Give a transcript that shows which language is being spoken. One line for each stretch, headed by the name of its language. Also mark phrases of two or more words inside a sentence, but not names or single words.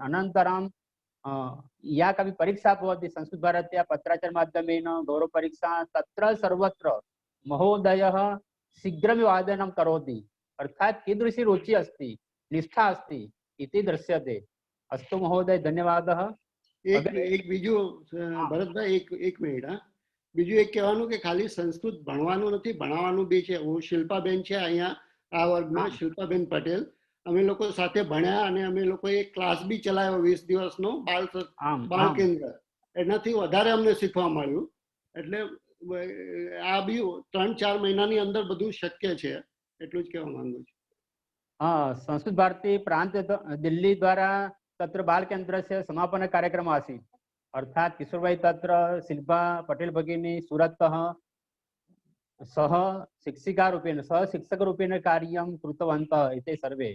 Sanskrit: अनन्तरं या कापि परीक्षा भवति संस्कृत भारत्या पत्राचार माध्यमेन गौरवपरीक्षा, तत्र सर्वत्र महोदयः शीघ्रमेव आवेदनं करोति। अर्थात् कीदृशी रुचिः अस्ति, निष्ठा अस्ति इति दृश्यते। अस्तु महोदय, धन्यवादः.
Gujarati: એક બીજું ભરતભાઈ એક મિનિટ. હા, બીજું એક કહેવાનું કે ખાલી સંસ્કૃત ભણવાનું નથી, ભણાવવાનું બી છે. હું શિલ્પાબેન છે અહીંયા આ વર્ગમાં, શિલ્પાબેન પટેલ. અમે લોકો સાથે ભણ્યા અને અમે લોકો એક ક્લાસ બી ચલાવ્યો 20 દિવસનો બાળ કેન્દ્ર. એનાથી વધારે અમને શીખવા મળ્યું. એટલે આ બી 3-4 મહિનાની અંદર બધું શક્ય છે. એટલું જ કહેવા માંગુ છું.
Sanskrit: हाँ, संस्कृत भारती प्रांत दिल्ली द्वारा तत्र बाल केन्द्रस्य समापन कार्यक्रमः आसीत्. अर्थात् किशोरभाई तत्र शिल्पा पटेल भगिनी सूरततः सह शिक्षिकारूपेण सह शिक्षकरूपेण कार्यं कृतवन्तः एते सर्वे.